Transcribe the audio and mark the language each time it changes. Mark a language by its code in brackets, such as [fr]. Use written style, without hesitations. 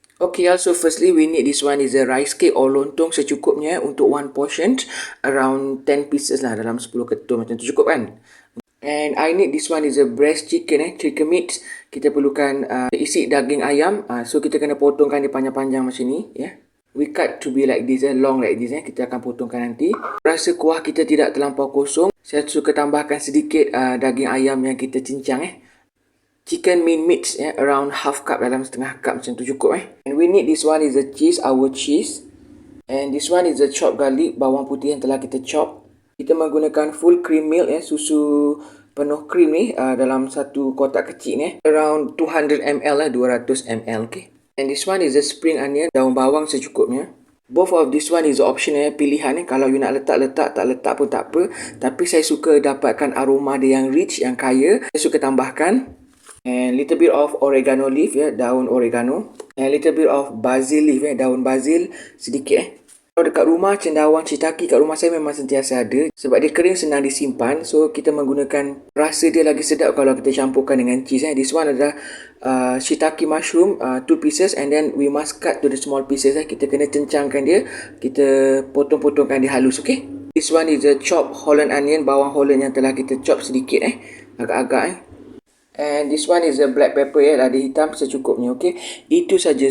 [en] Okay, also firstly we need this one is a rice cake or lontong [ms] secukupnya untuk [en] one portion, around 10 pieces lah, [ms] dalam 10 ketul macam tu, cukup kan? [en] And I need this one is a breast chicken, chicken meat. [ms] Kita perlukan isi daging ayam. [en] So [ms] kita kena potongkan dia panjang-panjang macam ni, ya. [en] We cut to be like this, long like this. [ms] Kita akan potongkan nanti. Rasa kuah kita tidak terlampau kosong, saya suka tambahkan sedikit daging ayam yang kita cincang. Chicken meat, [en] around half cup, [ms] dalam setengah cup macam tu cukup. [en] And we need this one is a cheese, our cheese. And this one is a chopped garlic, [ms] bawang putih yang telah kita chop. Kita menggunakan full cream milk, susu penuh krim ni, dalam satu kotak kecil ni, [en] around 200 ml 200 ml, [ms] okay. [en] And this one is a spring onion, [ms] daun bawang secukupnya. [en] Both of this one is optional, pilihan. [ms] Kalau you nak letak, tak letak pun tak apa. Tapi saya suka dapatkan aroma dia yang rich, yang kaya. Saya suka tambahkan. [en] And little bit of oregano leaf, daun oregano. And little bit of basil leaf, [ms] daun basil sedikit. Kalau dekat rumah, cendawan shiitake kat rumah saya memang sentiasa ada. Sebab dia kering, senang disimpan. So kita menggunakan, rasa dia lagi sedap kalau kita campurkan dengan cheese. [en] This one adalah shiitake mushroom, 2 pieces. And then we must cut to the small pieces. [ms] Kita kena cencangkan dia. Kita potong-potongkan dia halus, okay. [en] This one is a chopped Holland onion, [ms] bawang Holland yang telah kita chop sedikit, agak-agak. [en] And this one is a black pepper, [ms] lada hitam secukupnya, [en] okay. [ms] Itu saja.